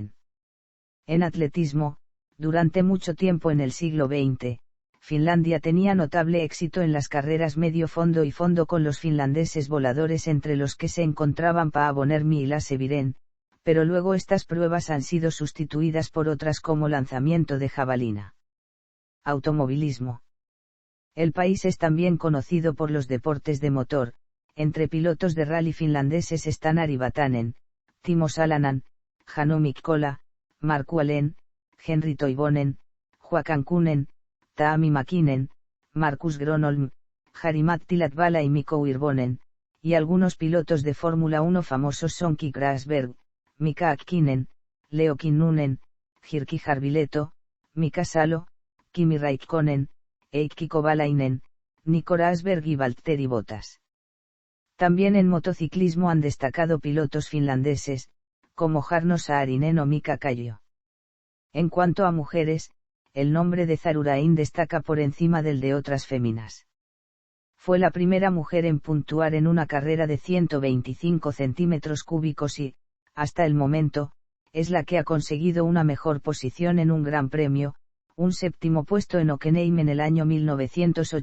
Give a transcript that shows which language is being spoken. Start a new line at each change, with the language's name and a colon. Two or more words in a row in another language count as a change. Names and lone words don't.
Spanish: En atletismo, durante mucho tiempo en el siglo XX, Finlandia tenía notable éxito en las carreras medio fondo y fondo con los finlandeses voladores entre los que se encontraban Paavo Nurmi y Lasse Viren, pero luego estas pruebas han sido sustituidas por otras como lanzamiento de jabalina. Automovilismo. El país es también conocido por los deportes de motor. Entre pilotos de rally finlandeses están Ari Vatanen, Timo Salonen, Hannu Mikkola, Markku Alén, Henri Toivonen, Håkan Kunen, Taami Mäkinen, Markus Gronholm, Jari-Matti Latvala y Mikko Hirvonen, y algunos pilotos de Fórmula 1 famosos son Keke Rosberg, Mika Häkkinen, Leo Kinnunen, Jyrki Jarvileto, Mika Salo, Kimi Räikkönen, Heikki Kovalainen, Nico Rosberg y Valtteri Bottas. También en motociclismo han destacado pilotos finlandeses, como Jarno Saarinen o Mika Kallio. En cuanto a mujeres, el nombre de Zarurain destaca por encima del de otras féminas. Fue la primera mujer en puntuar en una carrera de 125 centímetros cúbicos y, hasta el momento, es la que ha conseguido una mejor posición en un gran premio, un séptimo puesto en Hockenheim en el año 1989.